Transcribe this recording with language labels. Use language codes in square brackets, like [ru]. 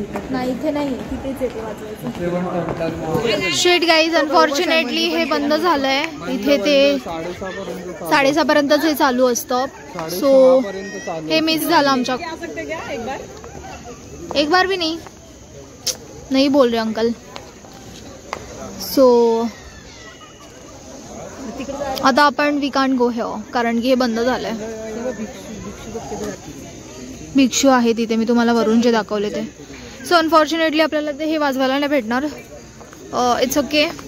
[mr] नाही इथे नाही, तिथेच येते वाजवायचं. [en] शेट guys unfortunately [mr] हे बंद झालंय. इथे ते 6:30 पर्यंतच हे चालू असतं. सो हे मिस झालं आमच्या. [hi] एक बार भी नहीं बोल रहे अंकल. [mr] सो आता आपण [en] we can't go here, [mr] कारण की हे बंद झालंय. भिक्षू आहे तिथे, मी तुम्हाला वरून जे दाखवले ते. सो अनफॉर्च्युनेटली आपल्याला ते हे वाजवायला नाही भेटणार. [en] It's okay.